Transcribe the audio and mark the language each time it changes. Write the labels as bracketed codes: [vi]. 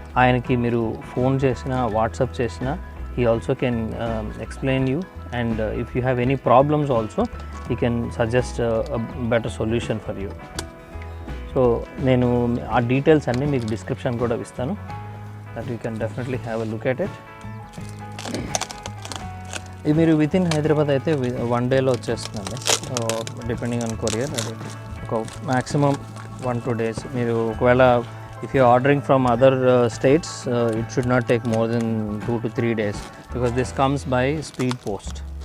[te] ఆయనకి మీరు ఫోన్ చేసినా, వాట్సాప్ చేసినా, [en] He also can explain you. And if you have any problems also he can suggest better solution for you. [te] So నేను ఆ details అన్నీ మీకు డిస్క్రిప్షన్ కూడా ఇస్తాను. [en] that you can definitely have a look at it. [te] ఇది మీరు with in Hyderabad అయితే 1 డేలో వచ్చేస్తుందండి, [en] Depending on courier. [te] అది ఒక మ్యాక్సిమం 1-2 days. మీరు ఒకవేళ [en] If you ordering from other states it should not take more than 2 to 3 days because this comes by speed post.